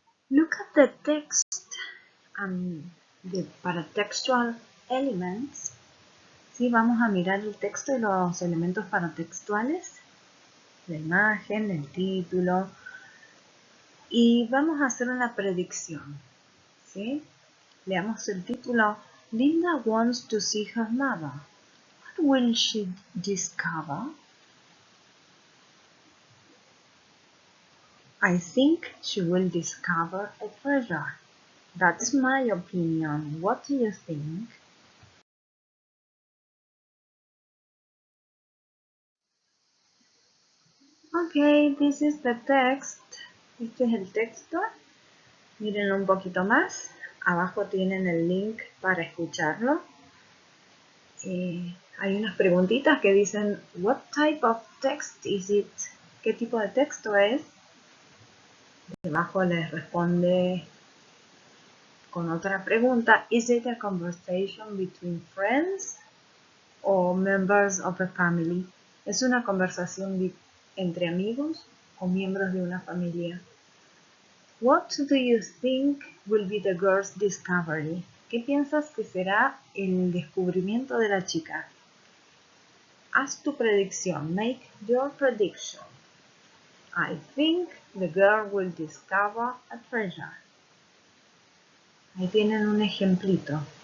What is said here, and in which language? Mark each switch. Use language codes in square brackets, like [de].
[en] Look at the text and the paratextual elements. [es] Sí, vamos a mirar el texto y los elementos paratextuales, la imagen, el título, y vamos a hacer una predicción. ¿Sí? Leamos el título. [en] Linda wants to see her mother. What will she discover? I think she will discover a treasure. That's my opinion. What do you think? Okay, this is the text. [es] Este es el texto. Mírenlo un poquito más. Abajo tienen el link para escucharlo. Hay unas preguntitas que dicen, [en] what type of text is it? [es] ¿Qué tipo de texto es? Debajo les responde con otra pregunta, [en] is it a conversation between friends or members of a family? [es] ¿Es una conversación entre amigos o miembros de una familia? [en] What do you think will be the girl's discovery? [es] ¿Qué piensas que será el descubrimiento de la chica? Haz tu predicción. [en] Make your prediction. I think the girl will discover a treasure. [es] Ahí tienen un ejemplito.